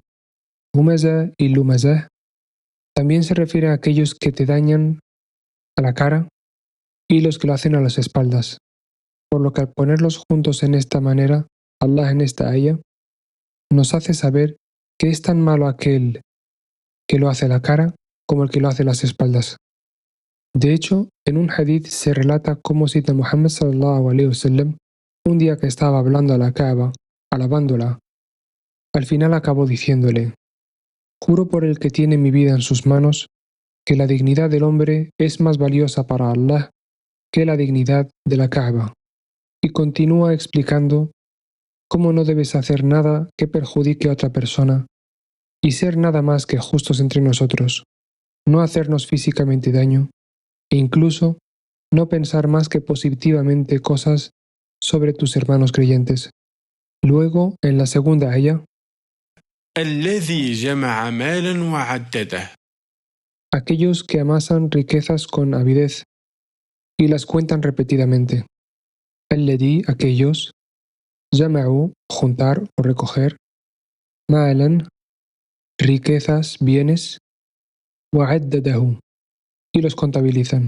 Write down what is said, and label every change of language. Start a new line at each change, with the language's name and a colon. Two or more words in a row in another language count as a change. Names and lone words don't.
Spanish: Humazah y lumazah también se refiere a aquellos que te dañan a la cara y los que lo hacen a las espaldas, por lo que al ponerlos juntos en esta manera, Allah en esta aya nos hace saber que es tan malo aquel que lo hace a la cara como el que lo hace a las espaldas. De hecho, en un hadith se relata cómo cita Muhammad
Arabic: صلى الله عليه وسلم
Spanish: un día que estaba hablando a la Kaaba, alabándola. Al final acabó diciéndole: juro por el que tiene mi vida en sus manos, que la dignidad del hombre es más valiosa para Allah que la dignidad de la Kaaba. Y continúa explicando cómo no debes hacer nada que perjudique a otra persona y ser nada más que justos entre nosotros, no hacernos físicamente daño e incluso no pensar más que positivamente cosas sobre tus hermanos creyentes. Luego, en la segunda aya,
Arabic: الذي جمع مالا وعدده.
Spanish: aquellos que amasan riquezas con avidez y las cuentan repetidamente. Alladhi, aquellos, jama'u, juntar o recoger, ma'alan, riquezas, bienes, wa'addadahu, y los contabilizan.